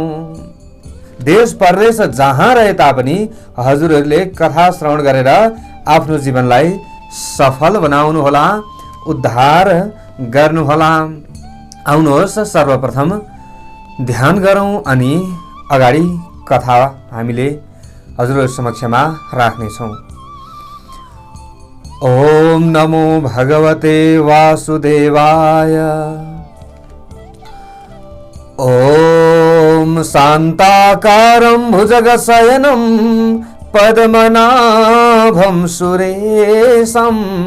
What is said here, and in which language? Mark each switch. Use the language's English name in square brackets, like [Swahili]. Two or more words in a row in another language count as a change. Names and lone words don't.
[Nepali] देश परदेश जहाँ रहे तापनि हजुरहरूले कथा श्रवण गरेर आफ्नो जीवनलाई सफल बनाउनु होला, उद्धार गर्नुहोला। आउनुहोस् सर्वप्रथम ध्यान गरौँ अनि अगाडि कथा हामीले हजुरहरु समक्षमा राख्नेछौँ। [Sanskrit] ओम नमो भगवते वासुदेवाय। ओम शान्ताकारं भुजगशयनं पद्मनाभं सुरेशं